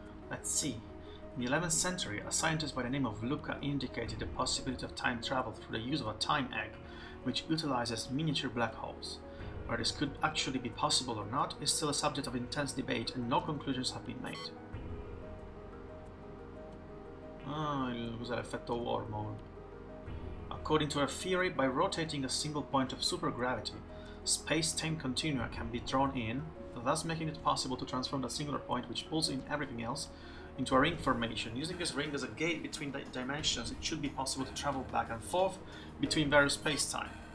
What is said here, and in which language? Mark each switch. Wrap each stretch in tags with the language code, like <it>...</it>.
<en>Let's see. In the 11th century, a scientist by the name of Luca indicated the possibility of time travel through the use of a time egg, which utilizes miniature black holes. Whether this could actually be possible or not is still a subject of intense debate and no conclusions have been made.</en> <it>Cos'è l'effetto wormhole?</it> <en>According to her theory, by rotating a single point of supergravity, space-time continua can be drawn in, thus making it possible to transform that singular point which pulls in everything else into a ring formation. Using this ring as a gate between the dimensions, it should be possible to travel back and forth between various space-time.</en>